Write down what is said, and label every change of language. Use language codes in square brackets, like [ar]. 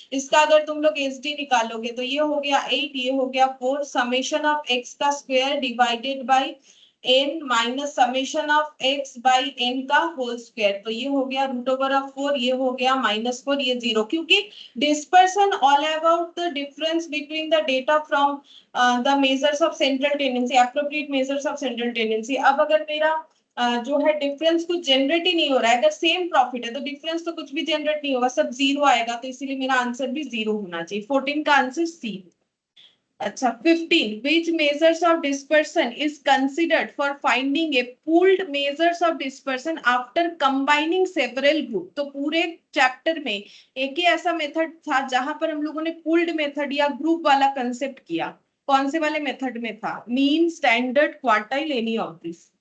[hi] इसका अगर तुम लोग एस डी निकालोगे तो ये हो गया 8, ये हो गया 4, समेशन ऑफ एक्स का square divided by N minus summation of x by N का होल स्क्वायर, तो ये हो गया √4, ये हो गया -4, ये जीरो, क्योंकि [en] dispersion all about the difference between the data from the measures of central tendency, [hi] appropriate measures of central tendency। अब अगर मेरा जो है डिफरेंस कुछ जनरेट ही नहीं हो रहा है, अगर सेम प्रॉफिट है तो डिफरेंस तो कुछ भी जनरेट नहीं होगा, सब जीरो आएगा, तो इसीलिए मेरा आंसर भी जीरो होना चाहिए। 14 का आंसर सी। [en] अच्छा, 15, which measures of dispersion is considered for finding a pooled measures of dispersion after combining several group? [hi] तो पूरे चैप्टर में एक ही ऐसा मेथड था जहां पर हम लोगों ने पूल्ड मेथड या ग्रुप वाला कंसेप्ट किया। कौन से वाले मेथड में था? Mean, standard, quartile, any of this?